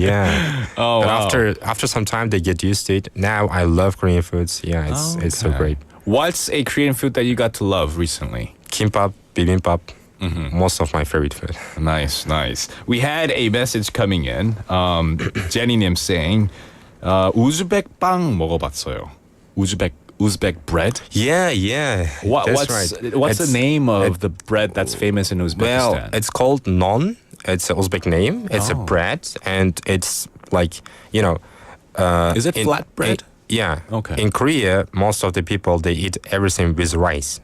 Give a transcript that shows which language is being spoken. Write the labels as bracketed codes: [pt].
[en] Yeah. Oh, but wow. after some time, they get used to it. Now I love Korean foods. Yeah, it's so great. What's a Korean food that you got to love recently? Kimbap, bibimbap. Most of my favorite food. Nice. We had a message coming in. Jenny-님 saying, [ko] 우즈벡 빵 먹어봤어요. [en] Uzbek bread? Yeah. What's right. What's the name of the bread that's famous in Uzbekistan? Well, it's called non. It's an Uzbek name. It's a bread, and it's is it flat bread? Yeah. Okay. In Korea, most of the people, they eat everything with rice.